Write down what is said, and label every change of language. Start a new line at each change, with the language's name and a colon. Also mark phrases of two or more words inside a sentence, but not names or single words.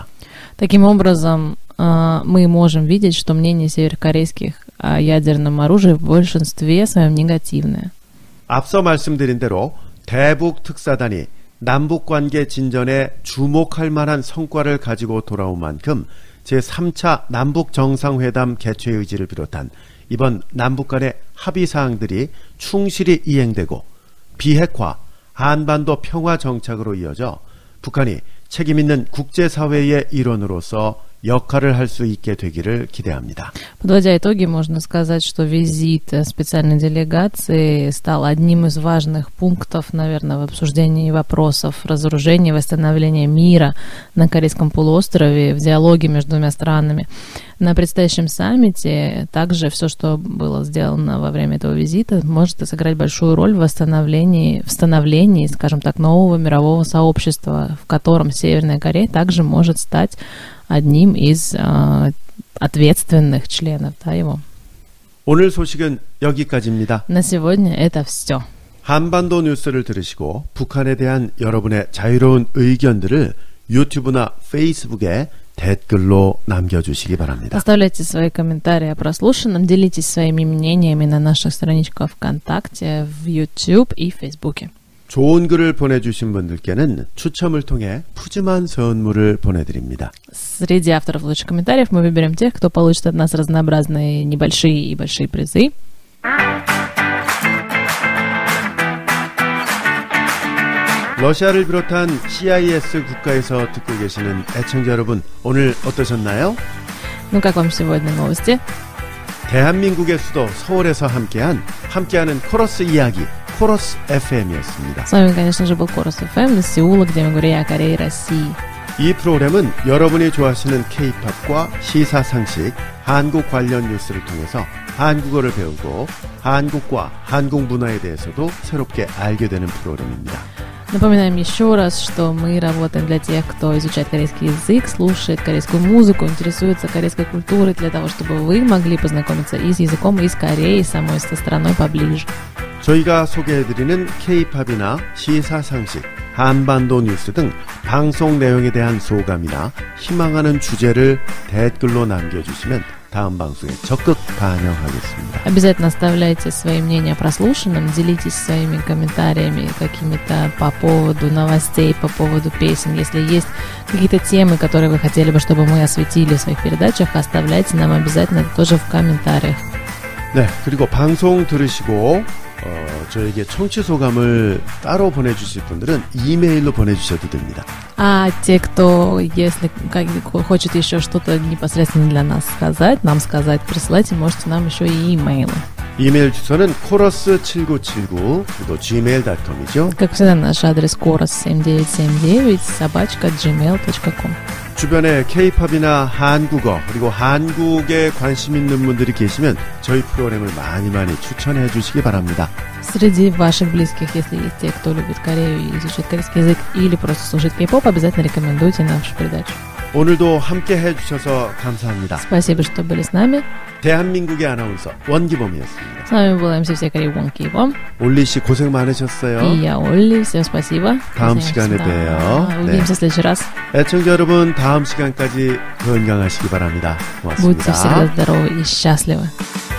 Russian: Таким образом, мы можем видеть, что мнение северокорейских о ядерном оружии в большинстве своем негативное.
Korean: 앞서 말씀드린 대로 대북 특사단이 남북관계 진전에 주목할 만한 성과를 가지고 돌아온 만큼 제3차 남북정상회담 개최 의지를 비롯한 이번 남북 간의 합의사항들이 충실히 이행되고 비핵화, 한반도 평화 정착으로 이어져 북한이 책임있는 국제사회의 일원으로서 역할을 할 수 있게 되기를 기대합니다.
Russian: Подводя итоги, можно сказать, что визит специальной делегации стал одним из важных пунктов, наверное, в обсуждении вопросов разоружения и восстановления мира на Корейском полуострове, в диалоге между двумя странами. На предстоящем саммите также все, что было сделано во время этого визита, может сыграть большую роль в становлении, скажем так, нового мирового сообщества, в котором Северная Корея также может стать одним из ответственных членов его.
Korean: 오늘 소식은 여기까지입니다.
Russian: На сегодня это все.
Korean: 한반도 뉴스를 들으시고 북한에 대한 여러분의 자유로운 의견들을 유튜브나 페이스북에 댓글로 남겨주시기 바랍니다.
Russian: Оставляйте свои комментарии о прослушанном, делитесь своими мнениями на наших страничках ВКонтакте, в YouTube и Фейсбуке.
Korean: 좋은 글을 보내주신 분들께는 추첨을 통해 푸짐한 선물을 보내드립니다.
Russian: Среди авторов лучших комментариев мы выберем тех, кто получит от нас разнообразные небольшие и большие призы.
Korean: 러시아를 비롯한 CIS 국가에서 듣고 계시는 애청자 여러분, 오늘 어떠셨나요?
Russian: Ну как вам сегодня новости?
Korean: 대한민국의 수도 서울에서 함께하는 코러스 이야기, 코러스 FM이었습니다.
Russian: С вами, конечно же, был Chorus FM из Сеула, где мы говорим о Корее и России.
Korean: 이 프로그램은 여러분이 좋아하시는 K-팝과 시사상식, 한국 관련 뉴스를 통해서 한국어를 배우고 한국과 한국 문화에 대해서도 새롭게 알게 되는 프로그램입니다.
Russian: Напоминаем еще раз, что мы работаем для тех, кто изучает корейский язык, слушает корейскую музыку, интересуется корейской культурой, для того, чтобы вы могли познакомиться и с языком, и с Кореей, самой со страной поближе.
Korean: 저희가 소개해드리는 K-팝이나 시사상식, 한반도 뉴스 등 방송 내용에 대한 소감이나 희망하는 주제를 댓글로 남겨주시면 다음 방송에 적극 반영하겠습니다.
Russian: Обязательно оставляйте свои мнения о прослушанном, делитесь своими комментариями какими-то по поводу новостей, по поводу песен. Если есть какие-то темы, которые вы хотели бы, чтобы мы осветили в своих передачах, оставляйте нам обязательно это тоже в комментариях.
Korean: 네, 그리고 방송 들으시고 저에게 청취 소감을 따로 보내주실 분들은 이메일로 보내주셔도 됩니다.
Russian: А те, кто, если хочет еще что-то непосредственно для нас сказать, нам сказать, присылайте, можете нам еще и имейлы.
Korean: 이메일 주소는 chorus7979 그리고 gmail.com이죠.
Russian: Как всегда, наш адрес chorus7979@gmail.com.
Korean: 주변에 K-팝이나 한국어 그리고 한국에 관심 있는 분들이 계시면 저희 프로그램을 많이 추천해 주시기 바랍니다.
Russian: Среди ваших близких, если есть те, кто любит Корею и изучает корейский язык или просто слушает кей-поп, обязательно рекомендуйте нашу передачу.
Korean: 오늘도 함께 해주셔서 감사합니다.
Russian: Спасибо, что были с нами.
Korean: 대한민국의 아나운서 원기범이었습니다.
Russian: С вами была МС всей Кореи Вон Кей-Бом.
Korean: 올리 씨 고생 많으셨어요.
Russian: И я Олли. Всем спасибо.
Korean: 다음 시간에 봬요.
Russian: Увидимся в следующий раз.
Korean: 애청자 여러분, 다음 시간까지 건강하시기 바랍니다. 고맙습니다.
Russian: Будьте всегда здоровы и счастливы.